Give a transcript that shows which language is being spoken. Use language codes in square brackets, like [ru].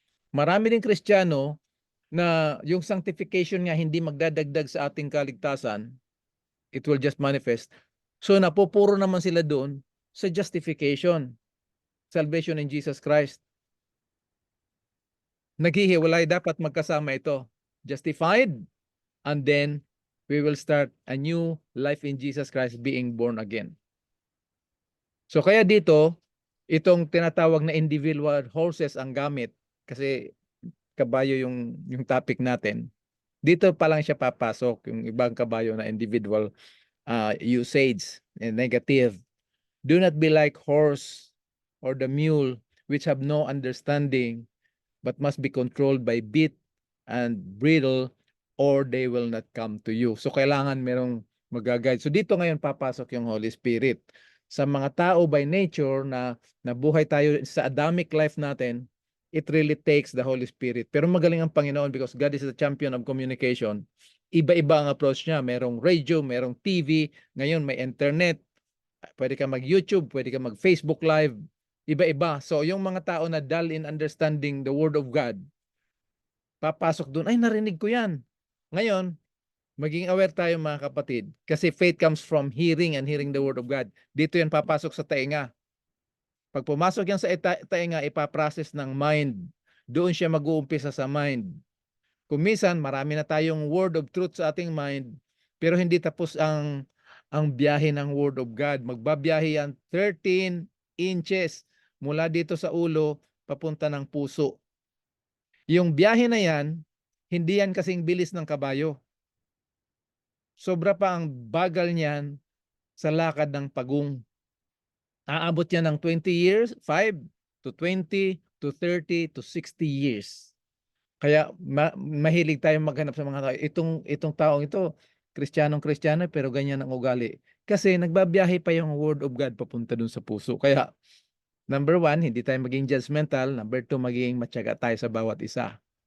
[tl] Marami din Kristiyano na yung sanctification nga hindi magdadagdag sa ating kaligtasan, [en] it will just manifest. [tl] So napupuro naman sila doon sa justification, salvation in Jesus Christ. Naghihiwalay, dapat magkasama ito. [en] Justified, and then we will start a new life in Jesus Christ, being born again. [tl] So kaya dito, itong tinatawag na individual horses ang gamit, kasi kabayo yung topic natin. Dito pa lang siya papasok, yung ibang kabayo na individual usage and negative. [en] Do not be like horse or the mule, which have no understanding, but must be controlled by bit and bridle, or they will not come to you. [tl] So kailangan merong mag-guide. So dito ngayon papasok yung Holy Spirit. Sa mga tao by nature na nabuhay tayo sa Adamic life natin, [en] it really takes the Holy Spirit. [tl] Pero magaling ang Panginoon [en] because God is the champion of communication. [tl] Iba-iba ang approach niya. Merong radio, merong TV, ngayon may internet, pwede ka mag-YouTube, pwede ka mag-Facebook Live, iba-iba. So yung mga tao na dull in understanding the Word of God, papasok doon, ay narinig ko yan. Ngayon, maging aware tayo, mga kapatid, kasi [en] faith comes from hearing and hearing the Word of God. [tl] Dito yan papasok sa tainga. Pag pumasok yan sa tainga, ipaprocess ng mind. Doon siya mag-uumpisa sa mind. Kung minsan, marami na tayong word of truth sa ating mind, pero hindi tapos ang biyahe ng Word of God. Magbabiyahe yan 13 inches mula dito sa ulo papunta ng puso. Yung biyahe na yan, hindi yan kasing bilis ng kabayo. Sobra pa ang bagal niyan sa lakad ng pagong. Aabot yan ng 20 years, 5 to 20 to 30 to 60 years. Kaya mahilig tayong maghanap sa mga tao. Itong taong ito, Kristiyano pero ganyan ang ugali. Kasi nagbabiyahe pa yung Word of God papunta dun sa puso. Kaya, number 1, hindi tayo maging judgmental. Number 2, maging matyaga tayo sa bawat isa.